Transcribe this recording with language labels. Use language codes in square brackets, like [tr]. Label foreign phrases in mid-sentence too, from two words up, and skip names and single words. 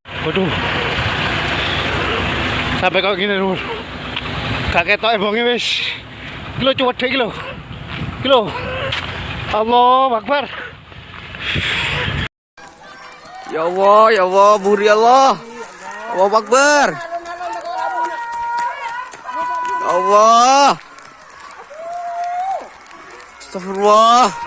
[jv] Waduh. Sampai kok gini lur. Gak ketok ebonge wis. Iki lho cuwedhe iki lho. Iki lho. [ar] الله أكبر. يا الله, buri Allah. الله أكبر. يا الله. Astagfirullah.